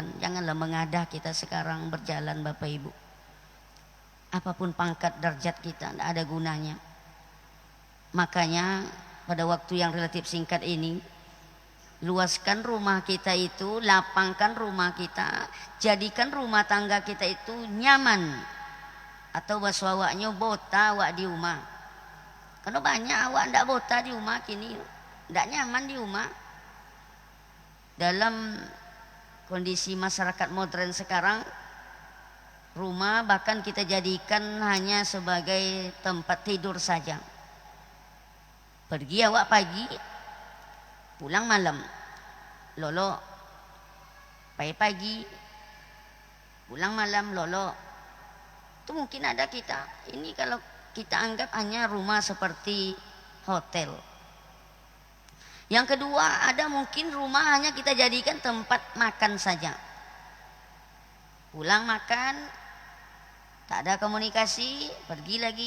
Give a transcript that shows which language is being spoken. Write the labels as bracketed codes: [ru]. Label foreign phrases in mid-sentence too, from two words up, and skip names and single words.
[id] Janganlah mengadah kita sekarang berjalan Bapak Ibu. Apapun pangkat derajat kita, tidak ada gunanya. Makanya pada waktu yang relatif singkat ini, luaskan rumah kita itu, lapangkan rumah kita, jadikan rumah tangga kita itu nyaman. Atau bahasa awaknya [min] bota awak di rumah. Karena banyak awak ndak bota di rumah kini, ndak nyaman di rumah. [id] Dalam kondisi masyarakat modern sekarang, rumah bahkan kita jadikan hanya sebagai tempat tidur saja. Pergi awak pagi, pulang malam. Lolo, pagi, pulang malam, lolo. Itu mungkin ada kita. Ini kalau kita anggap hanya rumah seperti hotel. Yang kedua, ada mungkin rumah hanya kita jadikan tempat makan saja. Pulang makan, tak ada komunikasi, pergi lagi.